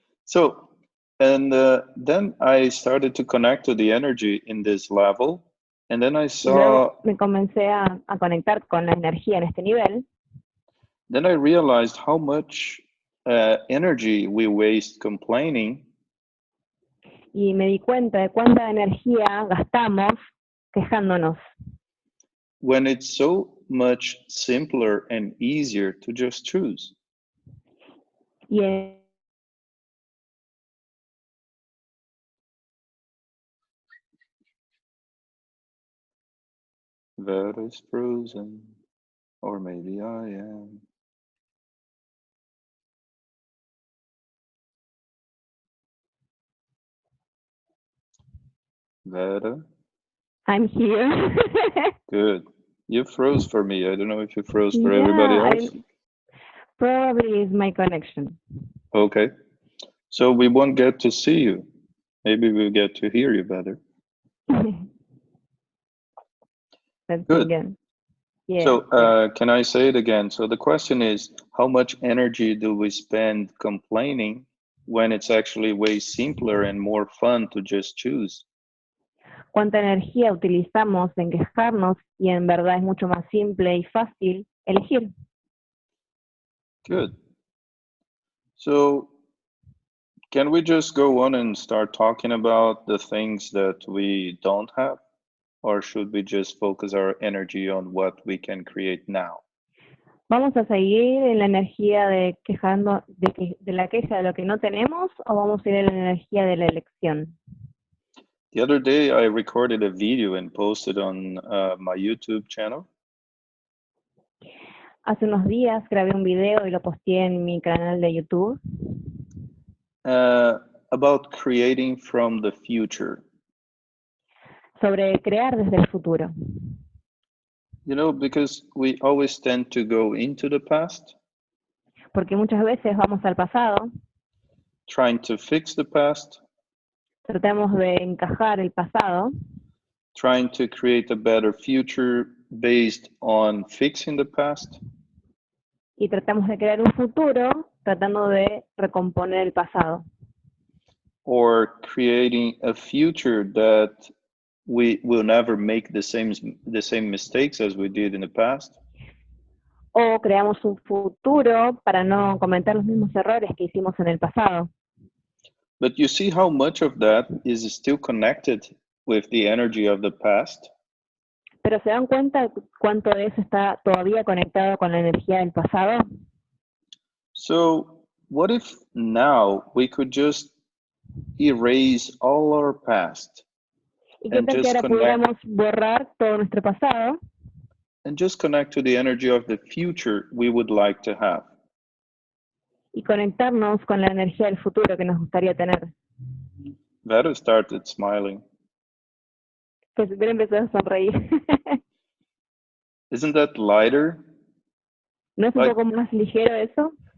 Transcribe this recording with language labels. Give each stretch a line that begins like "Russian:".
English: So, and then I started to connect to the energy in this level. And then I
Spanish: Y luego
English: saw,
Spanish: me comencé a conectar con la energía en este nivel.
English: then I realized how much energy we waste complaining
Spanish: Y me di cuenta de cuánta energía gastamos quejándonos.
English: when it's so much simpler and easier to just choose.
Spanish: Y
English: That is frozen, or maybe I am. Vera, I'm here. good. You froze for me. I don't know if you froze for everybody Yeah, else. probably is my connection. Okay. So we won't get to see you. Maybe we'll get to hear you better. Let's Good. again. Yeah. So can I say it again? So the question is, how much energy do we spend complaining when it's actually way simpler and more fun to just choose?
Spanish: ¿Cuánta energía utilizamos en quejarnos y en verdad es mucho más simple y fácil elegir?
English: Good. So can we just go on and start talking about the things that we don't have? Or should we just focus our energy on what we can create now?
Spanish: ¿Vamos a seguir en la energía de quejando, de la queja de lo que no tenemos, o vamos a ir en la energía de la elección?
English: The other day, I recorded a video and posted on my YouTube channel.
Spanish: Hace unos días grabé un video y lo posteé en mi canal de YouTube
English: About creating from the future.
Spanish: sobre crear desde el futuro.
English: You know, because we always tend to go into the past,
Spanish: Porque muchas veces vamos al pasado,
English: trying to fix the past,
Spanish: tratamos de encajar el pasado
English: trying to create a better future based on fixing the past,
Spanish: y tratamos de crear un futuro tratando de recomponer el pasado.
English: or creating a future that we will never make the same mistakes as we did in the past.
Spanish: O creamos un futuro para no cometer los mismos errores que hicimos en el pasado.
English: But you see how much of that is still connected with the energy of the past?
Spanish: Pero ¿se dan cuenta cuánto de eso está todavía conectado con la energía del pasado?
English: So what if now we could just erase all our past
Spanish: ¿Y qué
English: and
Spanish: tal que
English: just
Spanish: ahora pudiéramos borrar todo nuestro pasado
English: connect to the energy of the future we would like to have?
Spanish: y conectarnos con la energía del futuro que nos gustaría tener?
English: Vera started smiling.
Spanish: Pues hubiera empezado a sonreír.
English: Isn't that lighter?
Spanish: ¿No es un poco más ligero eso?